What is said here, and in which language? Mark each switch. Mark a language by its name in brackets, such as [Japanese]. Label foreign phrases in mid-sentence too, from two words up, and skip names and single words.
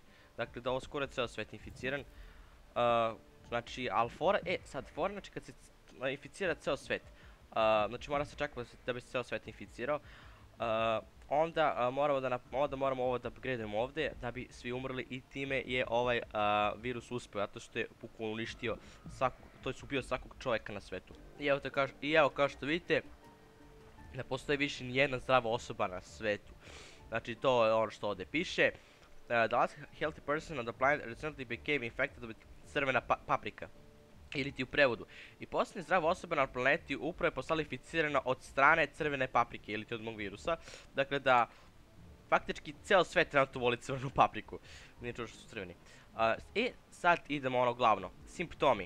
[Serbian] Dakle, da ovo skoro je ceo svet inficiran. Znači, ali fora, sad fora, znači kad se inficira ceo svet, znači mora se čekati da bi se ceo svet inficirao, onda moramo ovo da upgradeujemo ovdje da bi svi umrli i time je ovaj virus uspio, zato što je bukvalno uništio to je ubio svakog čovjeka na svetu. I evo kao što vidite, ne postoji više nijedna zdrava osoba na svetu. Znači to je ono što ovdje piše. [English] The last healthy person on the planet recently became infected with [Serbian] crvena paprika. Ili ti u prevodu. I posljednja zdrava osoba na planeti upravo je postala inficirana od strane crvene paprike, ili ti od mog virusa. Dakle da, faktički ceo svet trenutno voli crvenu papriku. Nije čuo što su crveni. I sad idemo ono glavno. Simptomi.